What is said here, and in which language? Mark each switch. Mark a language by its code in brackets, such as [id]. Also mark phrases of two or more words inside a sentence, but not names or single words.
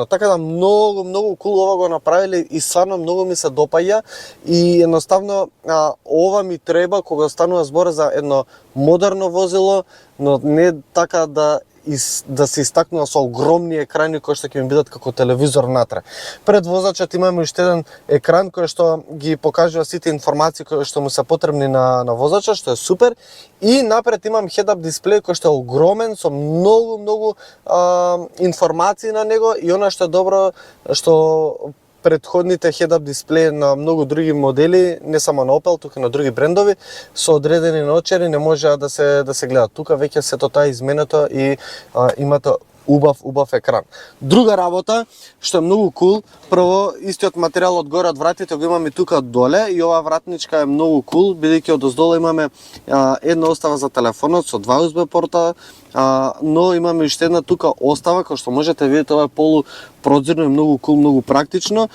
[mk] Така да многу кул ова го направиле и стварно многу ми се допаѓа и едноставно ова ми треба кога станува збор за едно модерно возило, но не така да се истакнува со огромни екрани кои што ќе ми бидат како телевизор натре. Пред возачот имаме уште еден екран кој што ги покажува сите информации кои што му се потребни на возачот, што е супер. И напред имам head-up дисплеј кој што е огромен со многу информации на него и она што е добро што предходните head-up дисплеи на многу други модели, не само на Opel, тука и на други брендови, со одредени наочари не можеа да се гледат. Тука веќе сето тоа изменето и имате убав екран. Друга работа што е многу кул, прво истиот материјал од горе од вратите го имаме тука доле и оваа вратничка е многу кул, бидејќи од оздолу имаме една остава за телефонот со два USB порта, но имаме уште една тука остава која што можете да видите, ова е полупрозирно и многу кул, многу практично.